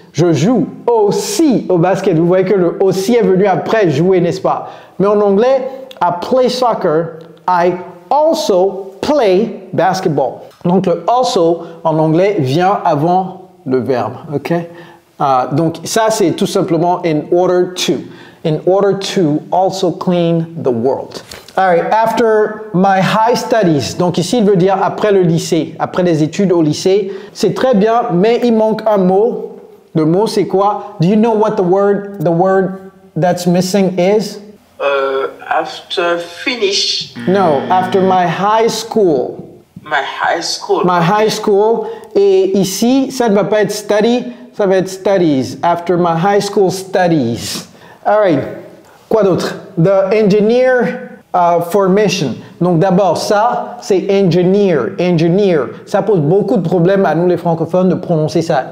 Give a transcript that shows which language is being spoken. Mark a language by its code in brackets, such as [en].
[fr] Je joue aussi au basket. Vous voyez que le aussi est venu après jouer, n'est-ce pas? Mais en anglais, [en] I play soccer. I also play basketball. [fr] Donc, le also en anglais vient avant le verbe. OK? Donc, ça, c'est tout simplement [en] in order to. In order to also clean the world. All right, after my high studies. [fr] Donc ici, il veut dire après le lycée, après les études au lycée. C'est très bien, mais il manque un mot. Le mot, c'est quoi? [en] Do you know what the word that's missing is? After finish. No, after my high school. My high school. My high school. [fr] Et ici, ça ne va pas être study, ça va être studies. [en] After my high school studies. All right. [fr] Quoi d'autre? [en] The engineer formation. [fr] Donc d'abord, ça, c'est engineer. Ça pose beaucoup de problèmes à nous les francophones de prononcer ça.